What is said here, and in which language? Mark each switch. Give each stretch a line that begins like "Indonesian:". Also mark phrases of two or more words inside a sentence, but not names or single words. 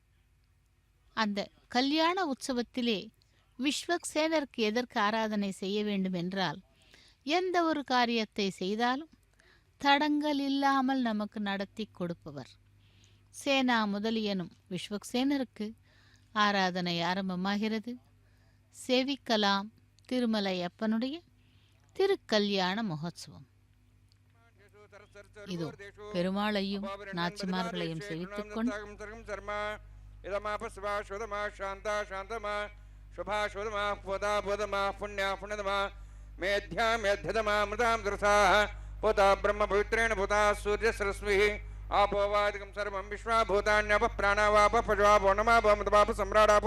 Tamil: அந்த கல்யாண உற்சவத்திலே விஸ்வக்சேனருக்கு எதற்கு ஆராதனை செய்ய வேண்டுமென்றால், எந்த ஒரு காரியத்தை செய்தாலும் தடங்கள் இல்லாமல் நமக்கு நடத்தி கொடுப்பவர் சேனா முதலியனும் விஸ்வக்சேனருக்கு ஆராதனை ஆரம்பமாகிறது. சேவிக்கலாம் திருமலை அப்பனுடைய திருக்கல்யாண மகோத்சவம். இதோ பெருமாளையும் நாச்சிமார்களையும் சேவித்துக் கொண்டு
Sanskrit: ब्रह्म पवित्रेण भूता सूर्य सरस्वी आपोवादिकं सर्वं विश्वाभूतान्यप प्राणावाप पजवापो नमाप सम्राडापो